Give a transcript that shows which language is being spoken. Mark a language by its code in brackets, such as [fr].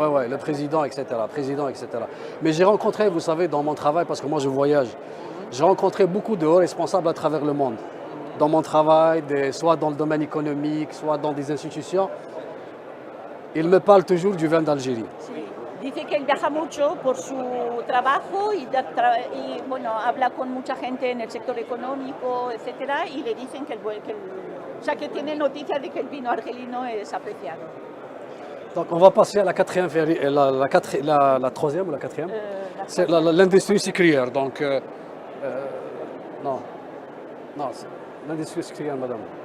[fr] Ouais, ouais, le président, etc. Mais j'ai rencontré, vous savez, dans mon travail, parce que moi je voyage, j'ai rencontré beaucoup de hauts responsables à travers le monde. Dans mon travail, soit dans le domaine économique, soit dans des institutions, ils me parlent toujours du vin d'Algérie. [es] Sí. Dice que él viaja mucho por su trabajo y bueno, habla con mucha gente en el sector económico, etcétera, y le dicen o sea, que tiene noticia de que el vino argelino es apreciado. [fr] Donc on va passer à la quatrième, la troisième ou la quatrième. C'est l'industrie sucrière. Donc, non, c'est l'industrie sucrière, madame.